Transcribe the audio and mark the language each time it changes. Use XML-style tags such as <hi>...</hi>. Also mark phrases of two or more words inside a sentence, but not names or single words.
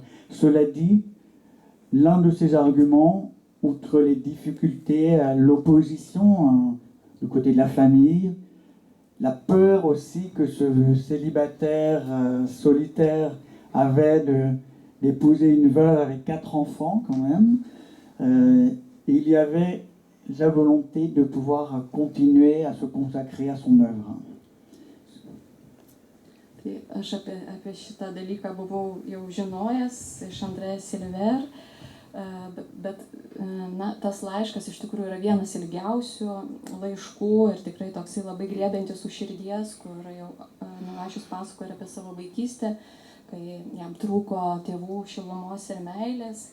<fr>Cela dit, l'un de ses arguments, outre les difficultés, l'opposition du côté de la famille, la peur aussi que ce célibataire solitaire avait d'épouser une veuve avec 4 enfants quand même, il y avait la volonté de pouvoir continuer à se consacrer à son œuvre.</fr> <lt>Tai aš apie šitą dalyką buvau jau žinojęs iš Andrė Silver, bet tas laiškas iš tikrųjų yra vienas ilgiausių laiškų ir tikrai toksai labai griebiantis už širdies, kur jau Milašius pasakoja apie savo vaikystę, kai jam trūko tėvų šilumos ir meilės.</lt>